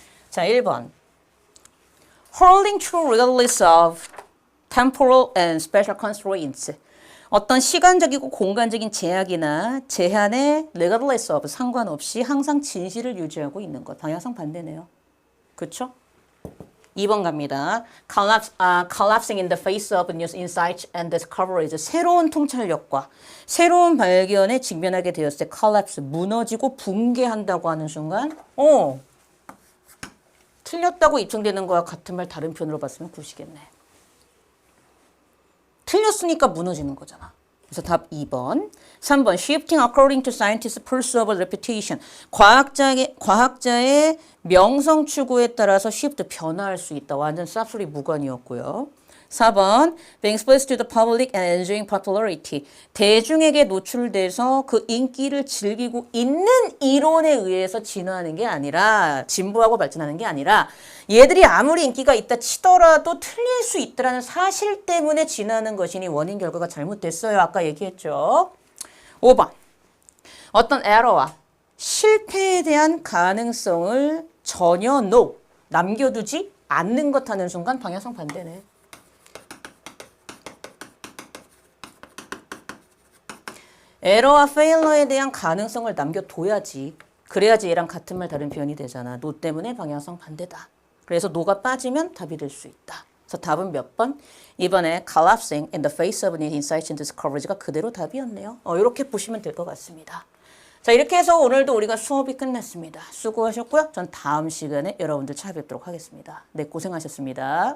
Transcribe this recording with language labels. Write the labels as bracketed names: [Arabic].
[Korean] 자, 1번. [English] Holding true regardless of temporal and special constraints. [Korean] 어떤 시간적이고 공간적인 제약이나 제한에 [English] regardless of [Korean] 상관없이 항상 진실을 유지하고 있는 것. 방향성 반대네요. 그렇죠? 2번 갑니다. [English] Collapsing in the face of new insights and discoveries. [Korean] 새로운 통찰력과 새로운 발견에 직면하게 되었을 때 collapse, 무너지고 붕괴한다고 하는 순간 틀렸다고 입증되는 거와 같은 말 다른 표현으로 봤으면 굿이겠네. 틀렸으니까 무너지는 거잖아. 그래서 답 2번. 3번. [English] Shifting according to scientists' pursuit of reputation. [Korean] 과학자의 명성 추구에 따라서 shift 변화할 수 있다. 완전 쌉소리 무관이었고요. 4번. [English] Being exposed to the public and enjoying popularity. [Korean] 대중에게 노출돼서 그 인기를 즐기고 있는 이론에 의해서 진화하는 게 아니라 진보하고 발전하는 게 아니라 얘들이 아무리 인기가 있다 치더라도 틀릴 수 있다는 사실 때문에 진화하는 것이니 원인 결과가 잘못됐어요. 아까 얘기했죠. 5번. 어떤 에러와 실패에 대한 가능성을 전혀 남겨두지 않는 것 하는 순간 방향성 반대네. 에러와 페일러에 대한 가능성을 남겨둬야지. 그래야지 얘랑 같은 말 다른 표현이 되잖아. 노 때문에 방향성 반대다. 그래서 노가 빠지면 답이 될 수 있다. 그래서 답은 몇 번? 이번에 [English] collapsing in the face of new insights and discovery [Korean] 가 그대로 답이었네요. 이렇게 보시면 될 것 같습니다. 자, 이렇게 해서 오늘도 우리가 수업이 끝났습니다. 수고하셨고요. 전 다음 시간에 여러분들 찾아뵙도록 하겠습니다. 네, 고생하셨습니다.